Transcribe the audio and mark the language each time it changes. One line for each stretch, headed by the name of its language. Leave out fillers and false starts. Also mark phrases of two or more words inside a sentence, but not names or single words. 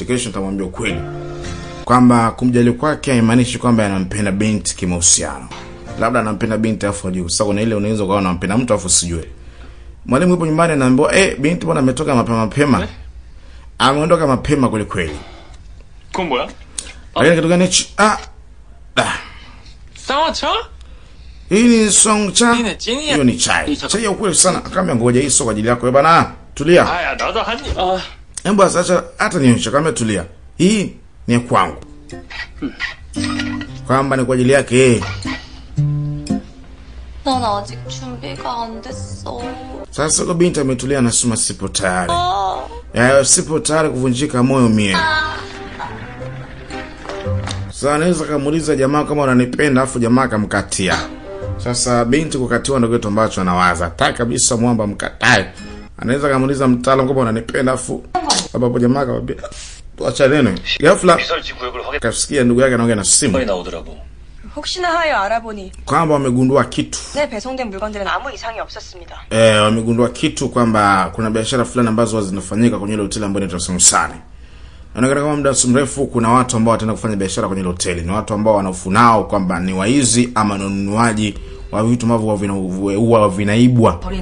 Swahili: Kesho nitamwambia ukweli. Kwamba kumjali kwake haimaanishi kwamba anampenda binti kimahusiano. Labda anampenda binti afu ajue. Sasa kuna ile unaweza kuwa unampenda mtu afu sijue. Mwalimu yupo nyumbani anaambiwa binti bwana ametoka mapema. Ameondoka mapema kweli kweli.
Korean: 그건 뭐야?
Swahili: Lakini kitu gani hichi?
Korean: 쌍화차?
Swahili: Hii ni songcha.
Korean: 찐이야.
Swahili: Hiyo ni chai. Chai ya ukweli sana. Kama ngoja hii sio kwa ajili yako bwana. Tulia.
Korean: 아야 나도 한 입.
Swahili: Embo sasa hata nionyesha kama tulia. Hii ni kwangu. Kwamba ni kwa ajili yake.
Korean: 난 아직 준비가 안 됐어.
Swahili: Sasa kwa binti ametulia anasema sipo tayari. Sipo tayari kuvunjika moyo mie. Sasa anaweza kumuuliza jamaa kama unanipenda afu jamaa akamkatia. Sasa binti kukatiwa ndio kitu ambacho anawaza. Hataki kabisa mwamba mkatae. Anaweza kumuuliza mtaalamu kama unanipenda afu sababu jamaa akamwambia tuacha neno. Ghafla kasikia ndugu yake anaongea na simu.
Korean: 혹시나 하여 알아보니
Swahili: Kwamba wamegundua kitu.
Korean: 내 배송된 물건들은 아무 이상이 없었습니다.
Swahili: Wamegundua kitu kwamba kuna biashara fulani ambazo zinafanyika kwenye ile hoteli ambayo inaitwa Songsari. Inaonekana kama muda mrefu kuna watu ambao wataenda kufanya biashara kwenye ile hoteli. Ni watu ambao wanafunao kwamba ni waizi ama wanunuaji wa vitu ambavyo huwa vinaibwa.